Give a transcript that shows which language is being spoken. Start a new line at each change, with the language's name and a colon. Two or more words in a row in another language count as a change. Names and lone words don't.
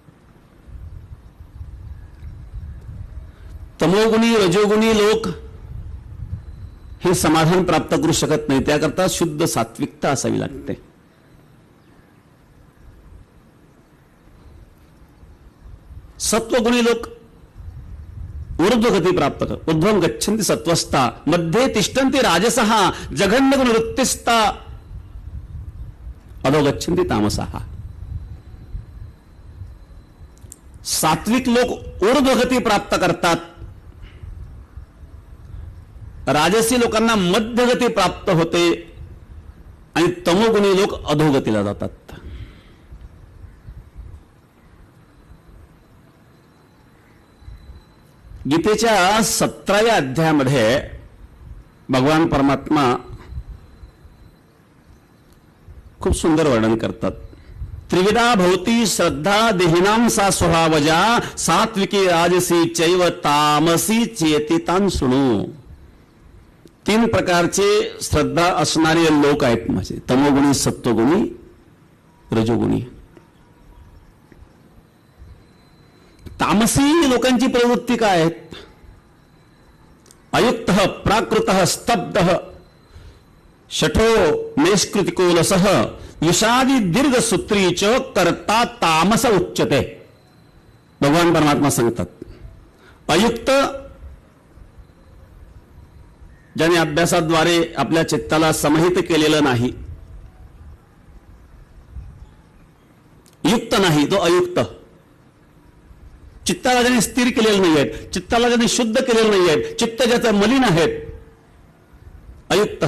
Marathi: तमोगुणी, रजोगुणी लोक हे समाधान प्राप्त करू शकत नाही. त्याकरता शुद्ध सात्विकता असावी लागते. सत्वगुणी लोक ऊर्ध्वगती प्राप्त करतात.
Sanskrit: ऊर्ध्वं गच्छन्ति सत्वस्था, मध्ये तिष्ठन्ति राजसः, जघन्यगुण वृत्तिस्था, अधो गच्छन्ति तामसः.
Marathi: सात्विक लोक ऊर्ध्वगती प्राप्त करतात. राजसी लोकांना मध्यगती प्राप्त होते आणि तमोगुणी लोक अधोगतीला जातात. गीतेच्या 17व्या अध्यायामध्ये भगवान परमात्मा खूप सुंदर वर्णन करतात.
Sanskrit: त्रिविधा भवती श्रद्धा देहिनां सा स्वभावजा, सात्विकी राजसी चैव तामसी चेती तां शृणु.
Marathi: 3 प्रकारचे श्रद्धा असणारे लोक आहेत माझे. तमोगुणी, सत्वगुणी, रजोगुणी. तामसी लोकांची प्रवृत्ती काय आहेत?
Sanskrit: अयुक्त, प्राकृत, स्तब्ध, शठो नैष्कृतिकोलसः, विषादी दीर्घ सूत्री च कर्ता तामस उच्यते.
Marathi: भगवान परमात्मा सांगतात. अयुक्त, ज्याने अभ्यासाद्वारे आपल्या चित्ताला समाहित केलेलं नाही, युक्त नाही तो अयुक्त. चित्ताला ज्याने स्थिर केलेलं नाही आहे, चित्ताला ज्याने शुद्ध केलेलं नाही आहे, चित्त ज्याचं मलिन आहेत, अयुक्त.